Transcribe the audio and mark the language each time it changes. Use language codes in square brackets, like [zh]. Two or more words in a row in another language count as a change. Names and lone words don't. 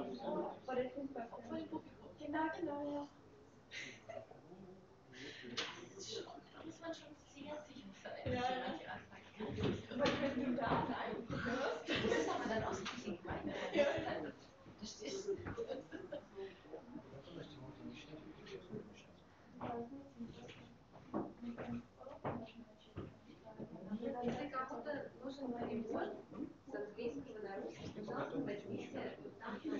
[de] der Filmvorfilm. Vor dem Publikum. Genau, ja. Da muss man schon sehr sicher sein. Ja. Was willst du da sein? Das ist aber dann auch so ein bisschen gemein. Ja. Das ist. [ru] Если кому-то нужен перевод с английского на русский, пожалуйста, возьмите там.